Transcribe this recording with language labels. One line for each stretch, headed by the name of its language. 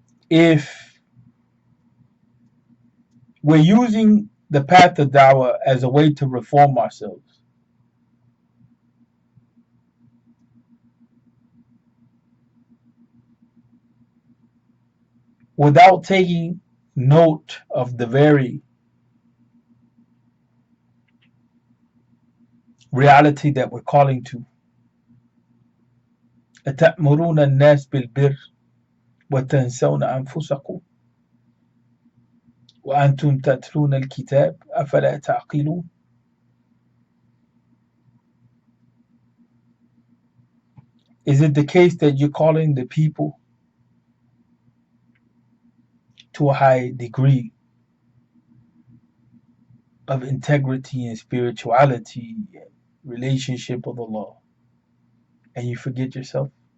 English: If we're using the path of Dawah as a way to reform ourselves, without taking note of the very reality that we're calling to.
Arabic: أتأمرون الناس بالبر وتنسون أنفسكم وأنتم تتلون الكتاب أفلا تعقلون.
English: Is it the case that you're calling the people to a high degree of integrity and spirituality and relationship with Allah, and you forget yourself?